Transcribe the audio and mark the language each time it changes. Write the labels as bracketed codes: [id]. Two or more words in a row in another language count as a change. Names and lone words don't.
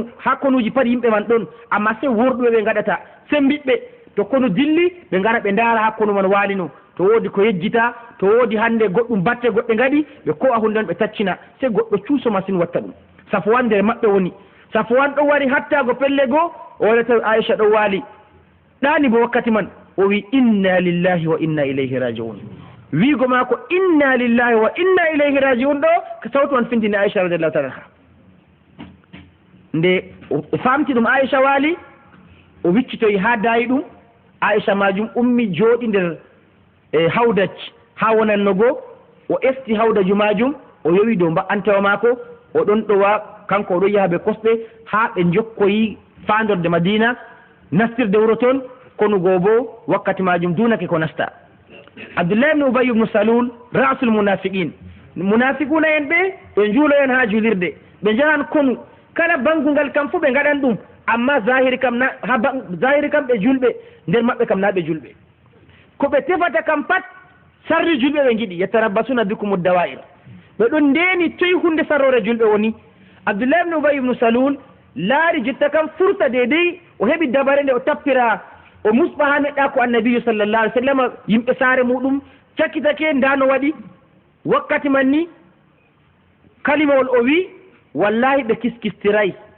[ff] ha konuji pat yimɓe man ɗon amma se worɗuɓe ɓe gaɗata sembiɓɓe to konu dilli ɓe ngara ɓe ndaara ha konu man waalino to woodi ko yejjita to woodi hande goɗɗum batte goɗɗe ngaɗi ɓe ko'a hunde on ɓe taccina se goɗɗo cuuso machine watta ɗum Safwan nder maɓɓe woni Safwan ɗo wari hattago pelle goo o waɗata Aisha ɗo waali ɗani bo wakkati man o wi [ar] إنا لله وإنا إليه راجعون [ff] wiigo maako [ar] إنا لله وإنا إليه راجعون [ff] ɗo ko sawtu man findini Aisha [ar] رضي الله تعالى عنها [ff] nde o famti ɗum Aisha waali o wiccitoyi ha daayi ɗum Aisha majum ummi jooɗi nder hawdaj ha wonanno goo o efti hawdaju majum o yowi dow mba'antawa maako o ɗon ɗowa kanko o ɗon yaha ɓe kosɗe ha ɓe jokkoyi fandorde Madina nastirde wuro toon kono goo bo wakkati majum dunake ko nasta Abdullah ibn Ubay ibn Salul [ar] رأس المنافقين المنافقون [ff] en ɓe juulo en ha julirde ɓe jahan konu kala bangungal kam fu ɓe gaɗan ɗum amma zahiri kam ɓe julɓe nder maɓɓe kam na ɓe julɓe ko ɓe tefata kam pat sarri julɓe ɓe giɗi [ar] يتربصون بكم الدوائر [ff] ɓe ɗon ndeni toyi hunde sarrore julɓe woni Abdullah ibn Ubay ibn Salul laari jotta kam furta dedei o heɓi dabare nde o tappira o musɓa ha neɗɗa ko annabijo [ar] صلى الله عليه وسلم [ff] yimɓe saare muɗum cakkitake ndano waɗi wakkati man ni kalimawol o wi wallahi ɓe kiskistiray